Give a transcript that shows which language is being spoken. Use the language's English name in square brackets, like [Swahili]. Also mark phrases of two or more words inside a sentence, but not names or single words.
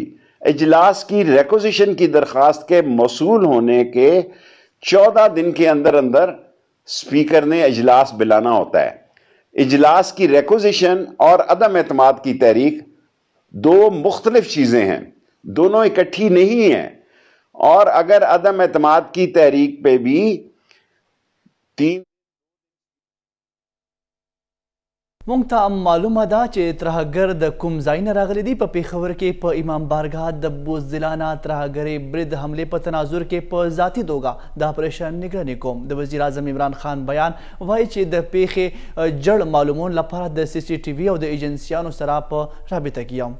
[Urdu] اجلاس کی ریکوزیشن کی درخواست کے موصول ہونے کے 14 دن کے اندر اندر اسپیکر نے اجلاس بلانا ہوتا ہے. اجلاس کی ریکوزیشن اور عدم اعتماد کی تحریک دو مختلف چیزیں ہیں، دونوں اکٹھی نہیں ہیں. اور اگر عدم اعتماد کی تحریک پہ بھی 3 [Pashto] مونږ ته معلومه ده چې ترهګر د کوم ځای نه راغلي دي. په پیښور کې په امام بارګاه د بزدلانه ترهګرۍ برید حملې په تناظر کې په ذاتي توګه د اپریشن نگراني کوم. د وزیر اعظم عمران خان بیان وایي چې د پیښې جړ معلومون لپاره د سی سی ټي وي او د ایجنسیانو سره په رابطه کې یم.